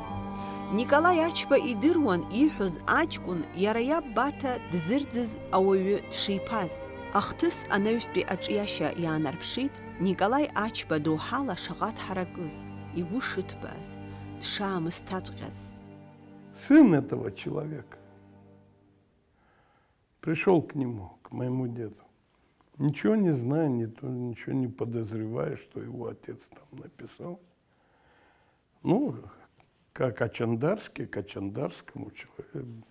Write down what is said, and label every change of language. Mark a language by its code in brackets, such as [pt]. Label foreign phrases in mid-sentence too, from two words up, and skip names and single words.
[ab] Николаи Ачба идыруан иҳәоз аҷкәын иара иаб Баҭа дзырӡыз ауаҩы дшиԥаз. Ахҭыс анаҩстәи аҿиашьа иаанарԥшит Николаи Ачба доуҳала шаҟа дҳаракыз, игәы шыҭбааз, дшаамысҭаҵәҟьаз. [ru] Сын этого человека пришел к нему, к моему деду, ничего не зная, ничего не подозревая, что его отец там написал. Ну, как Очандарский, к Очандарскому человеку.